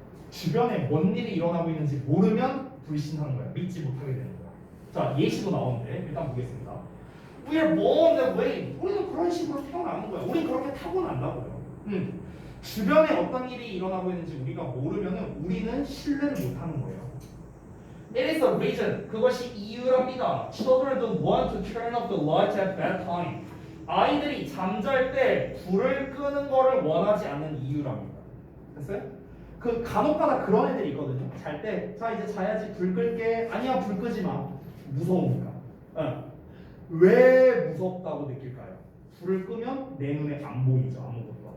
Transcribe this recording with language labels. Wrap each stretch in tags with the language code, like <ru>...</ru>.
<ko>주변에 뭔 일이 일어나고 있는지 모르면 불신하는 거야. 믿지 못하게 되는 거야. 자, 예시도 나오는데 일단 보겠습니다.</ko> <en>We are born that way.</en> <ko>우리는 그런 식으로 태어나는 거야. 우린 그렇게 타고난다고요. 주변에 어떤 일이 일어나고 있는지 우리가 모르면은 우리는 신뢰를 못하는 거예요.</ko> <en>It is a reason.</en> <ko>그것이 이유랍니다.</ko> <en>Children don't want to turn off the lights at that time.</en> <ko>아이들이 잠잘 때 불을 끄는 거를 원하지 않는 이유랍니다. 됐어요? 그 간혹가다 그런 애들이 있거든요. 잘 때 자 이제 자야지 불 끌게. 아니야 불 끄지 마. 무서우니까. 왜 무섭다고 느낄까요? 불을 끄면 내 눈에 안 보이죠. 아무것도.</ko>